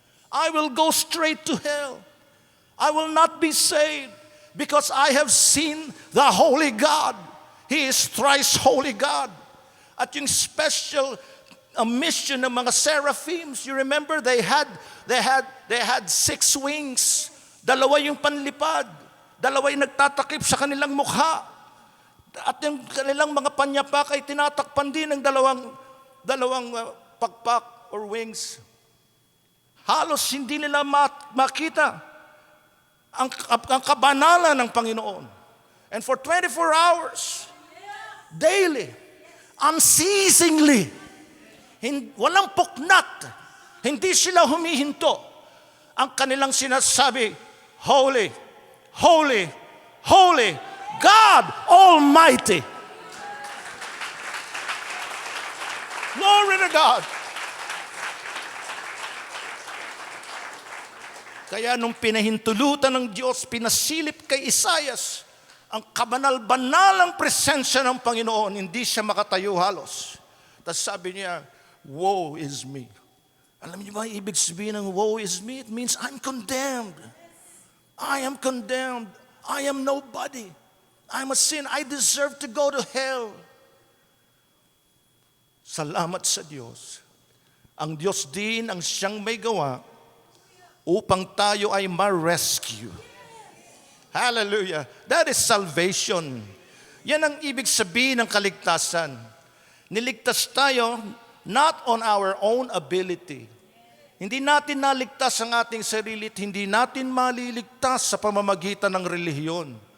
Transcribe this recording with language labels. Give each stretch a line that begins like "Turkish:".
English: I will go straight to hell. I will not be saved because I have seen the Holy God. He is thrice Holy God.
Filipino: At yung
English: special mission ng mga seraphims, you remember they had 6 wings.
Filipino: Dalawa yung panlipad. Dalawa yung nagtatakip sa kanilang mukha. At yung kanilang mga panyapak ay tinatakpan din ng dalawang pakpak or wings. Halos hindi nila makita ang kabanalan ng Panginoon.
English: And for 24 hours, daily, unceasingly,
Filipino: walang puknat, hindi sila humihinto. Ang kanilang sinasabi,
English: Holy, Holy, Holy, God Almighty. Glory to God.
Filipino: Kaya nung pinahintulutan ng Diyos, pinasilip kay Isaias ang kabanal-banalang presensya ng Panginoon, hindi siya makatayo halos. Tapos sabi niya,
English: woe is me.
Filipino: Alam niyo ba, ibig sabihin ng
English: woe is me? It means I'm condemned. I am condemned. I am nobody. I'm a sin. I deserve to go to hell.
Filipino: Salamat sa Diyos. Ang Diyos din ang siyang may gawa upang tayo ay ma-rescue. Hallelujah.
English: That is salvation.
Filipino: Yan ang ibig sabihin ng kaligtasan. Niligtas tayo
English: not on our own ability.
Filipino: Hindi natin naligtas ang ating sarili at hindi natin maliligtas sa pamamagitan ng relihiyon.